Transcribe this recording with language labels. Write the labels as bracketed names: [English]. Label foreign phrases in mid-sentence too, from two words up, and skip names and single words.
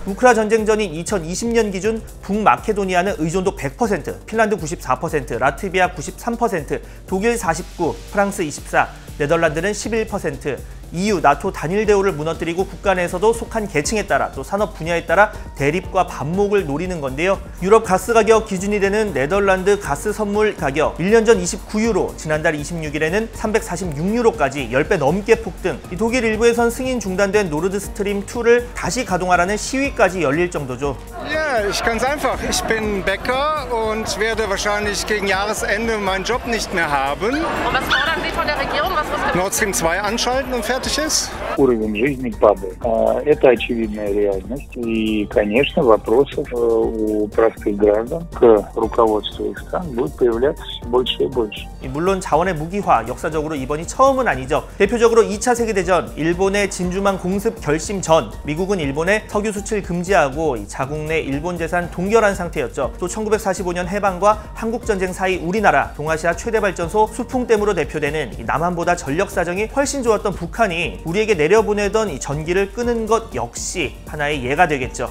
[Korean] 우크라 전쟁 전인 2020년 기준 북마케도니아는 의존도 100%, 핀란드 94%, 라트비아 93%, 독일 49%, 프랑스 24%, 네덜란드는 11%, EU, 나토 단일 대우를 무너뜨리고 국가 내에서도 속한 계층에 따라 또 산업 분야에 따라 대립과 반목을 노리는 건데요. 유럽 가스 가격 기준이 되는 네덜란드 가스 선물 가격 1년 전 29유로, 지난달 26일에는 346유로까지 10배 넘게 폭등. 독일 일부에선 승인 중단된 노르드 스트림 2를 다시 가동하라는 시위까지 열릴 정도죠. [German] Ja, ich ganz einfach. Ich bin Bäcker und werde wahrscheinlich gegen Jahresende meinen Job nicht mehr haben. Und was fordern Sie von der Regierung? Was muss Nord Stream 2 anschalten und fertig ist? [Russian] Уровень жизни падает. Это очевидная реальность. И, конечно, вопросов у простых граждан к руководству их стран будет появляться все больше и больше. [Korean] 물론 자원의 무기화, 역사적으로 이번이 처음은 아니죠. 대표적으로 2차 세계대전, 일본의 진주만 공습 결심 전, 미국은 일본에 석유 수출 금지하고 자국 내 일본 재산 동결한 상태였죠. 또 1945년 해방과 한국전쟁 사이 우리나라, 동아시아 최대 발전소 수풍댐으로 대표되는 남한보다 전력 사정이 훨씬 좋았던 북한이 우리에게 내려보내던 이 전기를 끄는 것 역시 하나의 예가 되겠죠.